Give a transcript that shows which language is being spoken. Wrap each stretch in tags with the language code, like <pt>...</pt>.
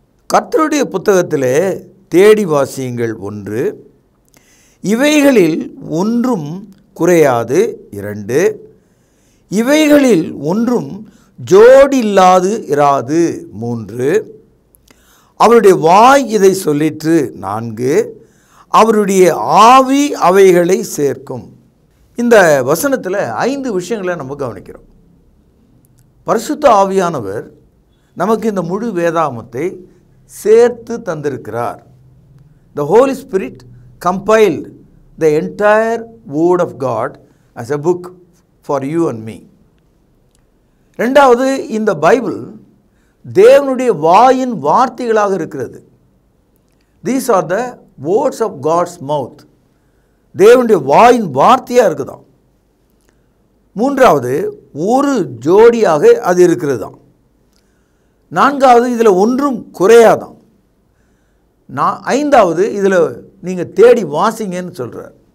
<ta>கர்த்தருடைய புத்தகத்திலே தேடி வாசியுங்கள் 1, இவைகளில் ஒன்றும் குறையாது 2, இவைகளில் ஒன்றும் ஜோடி இல்லாது இராது 3, அவருடைய வாய் இதை சொல்லிற்று 4, அவருடைய ஆவி அவைகளை சேர்க்கும். இந்த வசனத்தில் 5 விஷயங்களை நம்ம கவனிக்கிறோம். பரிசுத்த ஆவியானவர் நமக்கு இந்த முழு வேதாகமத்தை சேர்த்து தந்திருக்கிறார்.</ta> <en>The Holy Spirit compiled the entire word of God as a book for you and me.</en> <ta>ரெண்டாவது, இந்த பைபிள் தேவனுடைய வாயின் வார்த்தைகளாக இருக்கிறது.</ta> <en>These are the words of God's mouth.</en> <ta>தேவனுடைய வாயின் வார்த்தையாக இருக்குதாம். மூன்றாவது, ஒரு ஜோடியாக அது இருக்கிறதாம். நான்காவது, இதில் ஒன்றும் குறையாதான். ஐந்தாவது, இதில் நீங்கள் தேடி வாசிங்கன்னு சொல்கிறார்.</ta>